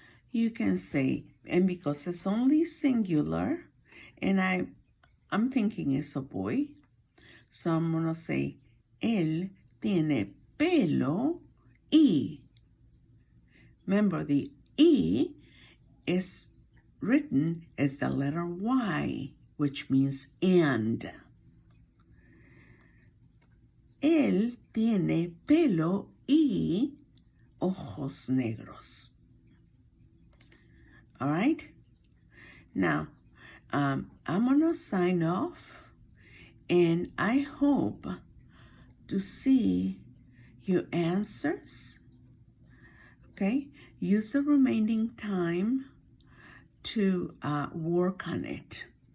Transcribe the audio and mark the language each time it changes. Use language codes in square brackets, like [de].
[en] You can say, and because it's only singular, and I'm thinking it's a boy, so I'm gonna say, [es] él tiene pelo y. [en] Remember, the E is written as the letter Y, which means and. [es] Él tiene pelo y ojos negros. [en] All right? Now, I'm going to sign off, and I hope to see your answers. Okay? Use the remaining time to work on it.